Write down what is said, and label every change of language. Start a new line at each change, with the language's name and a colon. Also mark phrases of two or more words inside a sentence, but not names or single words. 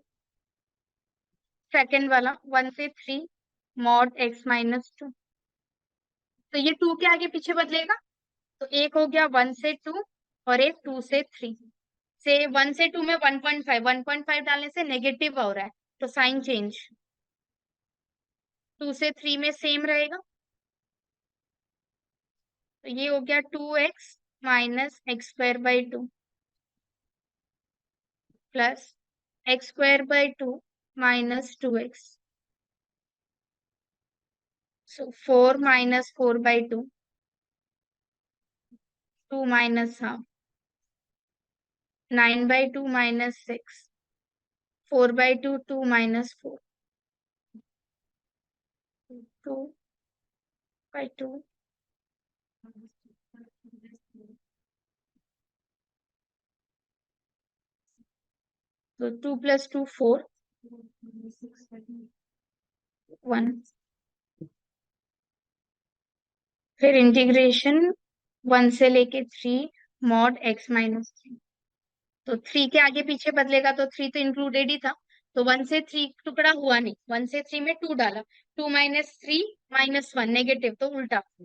Hindi: सेकेंड वाला 1 से 3
English: mod x - 2
Hindi: तो ये 2 के आगे पीछे बदलेगा, तो एक हो गया 1 से 2 और एक 2 से 3 से 1 से 2 में 1.5, 1.5 डालने से नेगेटिव हो रहा है, तो
English: sign change.
Hindi: 2 से 3 में सेम रहेगा, तो ये हो गया
English: 2x minus x square by 2 plus x square by 2 minus 2x, so 4 minus 4
Hindi: by 2, 2 minus half, 9 by 2 minus 6, 4 by 2, 2 minus 4,
English: 2 by 2, so 2 plus 2, 4, 1,
Hindi: फिर इंटीग्रेशन 1 से लेके
English: 3 mod x minus 3,
Hindi: तो 3 के आगे पीछे बदलेगा, तो 3 तो इंक्लूडेड ही था, तो 1 से 3 टुकड़ा हुआ नहीं, 1 से 3 में 2 डाला,
English: 2 minus 3 minus 1 negative,
Hindi: तो उल्टा,